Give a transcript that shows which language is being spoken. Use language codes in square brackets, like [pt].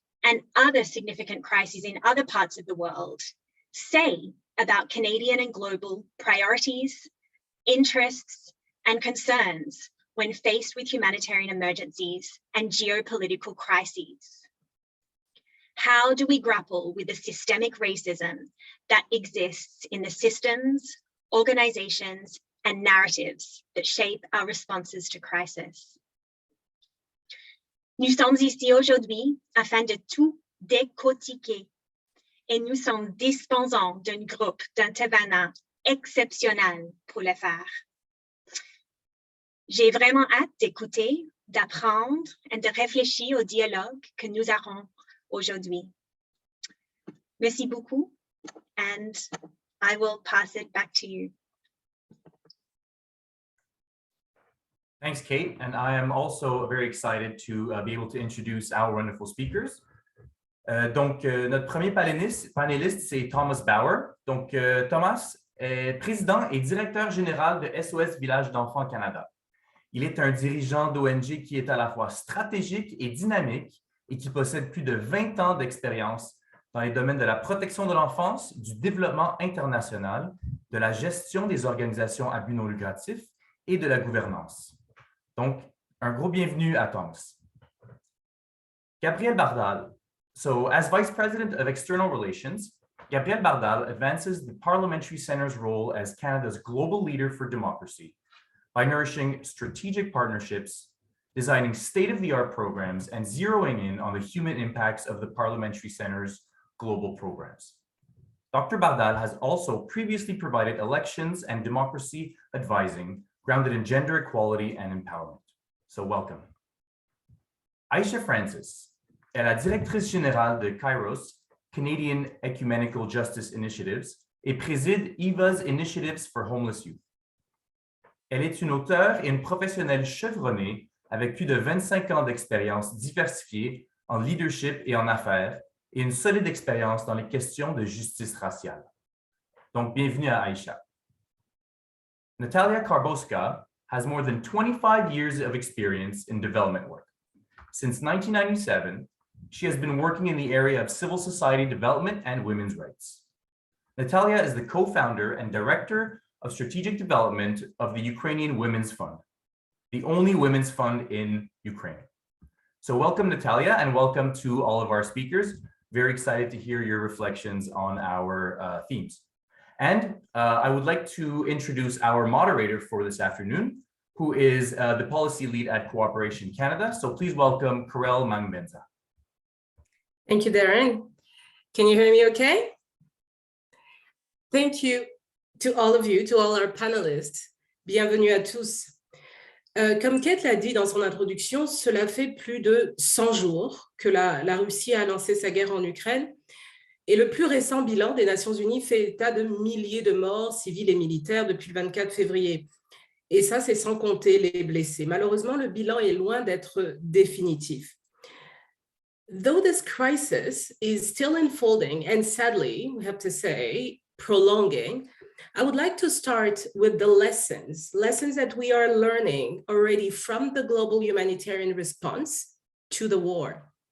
[en] and other significant crises in other parts of the world say about Canadian and global priorities, interests, and concerns when faced with humanitarian emergencies and geopolitical crises? How do we grapple with the systemic racism that exists in the systems, organizations, and narratives that shape our responses to crisis? [fr] Nous sommes ici aujourd'hui afin de tout décortiquer et nous sommes dépendants d'un groupe d'intervenants exceptionnel pour le faire. J'ai vraiment hâte d'écouter, d'apprendre et de réfléchir au dialogue que nous aurons aujourd'hui. Merci beaucoup, [en] and I will pass it back to you. Thanks, Kate. And I am also very excited to be able to introduce our wonderful speakers. [fr] Notre premier panéliste, c'est Thomas Bauer. Thomas est président et directeur général de SOS Village d'Enfants Canada. Il est un dirigeant d'ONG qui est à la fois stratégique et dynamique et qui possède plus de 20 ans d'expérience dans les domaines de la protection de l'enfance, du développement international, de la gestion des organisations à but non lucratif et de la gouvernance. Donc, un gros bienvenue à Thomas. Gabriel Bardal. [en] So, as Vice President of External Relations, Gabriel Bardal advances the Parliamentary Centre's role as Canada's global leader for democracy by nourishing strategic partnerships, designing state-of-the-art programs, and zeroing in on the human impacts of the Parliamentary Centre's global programs. Dr. Bardal has also previously provided elections and democracy advising grounded in gender equality and empowerment. So welcome. [fr] Aisha Francis est la directrice générale de Kairos, Canadian Ecumenical Justice Initiatives, et préside EVA's Initiatives for Homeless Youth. Elle est une auteure et une professionnelle chevronnée avec plus de 25 ans d'expérience diversifiée en leadership et en affaires et une solide expérience dans les questions de justice raciale. Donc, bienvenue à Aisha. [en] Natalia Karboska has more than 25 years of experience in development work. Since 1997, she has been working in the area of civil society development and women's rights. Natalia is the co-founder and director of strategic development of the Ukrainian Women's Fund, the only women's fund in Ukraine. So welcome, Natalia, and welcome to all of our speakers. Very excited to hear your reflections on our themes. And I would like to introduce our moderator for this afternoon, who is the policy lead at Cooperation Canada. So please welcome Karel Mangbenza. Thank you, Darren. Can you hear me okay? Thank you to all of you, to all our panelists. [fr] Bienvenue à tous. Comme Kate l'a dit dans son introduction, cela fait plus de 100 jours que la Russie a lancé sa guerre en Ukraine. Et le plus récent bilan des Nations Unies fait état de milliers de morts civiles et militaires depuis le 24 février. Et ça, c'est sans compter les blessés. Malheureusement, le bilan est loin d'être définitif. [en] Though this crisis is still unfolding and sadly, we have to say, prolonging, I would like to start with the lessons that we are learning already from the global humanitarian response to the war.